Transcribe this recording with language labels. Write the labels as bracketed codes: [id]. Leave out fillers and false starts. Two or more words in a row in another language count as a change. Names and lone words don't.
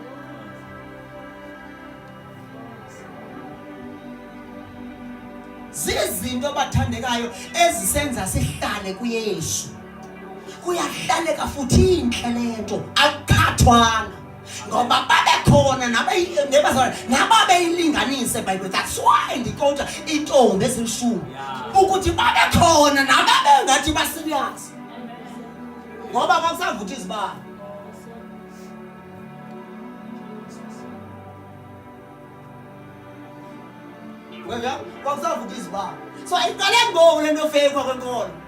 [xh] Zizinto bathandekayo ezisenza sihlale kuYesu. Kuyahlaleka futhi inhle lento akukhathwana ngoba babekhona nebazalwane nababeyilinganise eBhayibheli. [en] That's why [xh] ndikota intombi ezilishumi ukuthi babekhona nababengathi baserious ngoba kwakusavuthi izibani. Ngoba kwakusavuthi izibani so iqale ngoku lento fake kwenkolo.